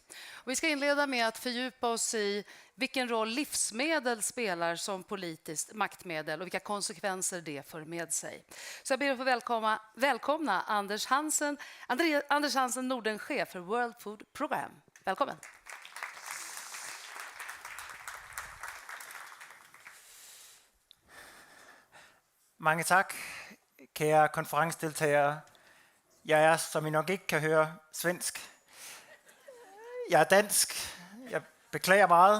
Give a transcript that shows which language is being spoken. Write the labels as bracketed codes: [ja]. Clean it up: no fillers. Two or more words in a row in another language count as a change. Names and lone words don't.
[sv] Och vi ska inleda med att fördjupa oss i vilken roll livsmedel spelar som politiskt maktmedel och vilka konsekvenser det för med sig. Så jag ber att få välkomna Anders Hansen, Nordenchef för World Food Program. Välkommen. [da] Mange tak, kære konferencedeltagere. Jeg er, som I nok ikke kan høre, svensk. Jeg er dansk. Jeg beklager meget.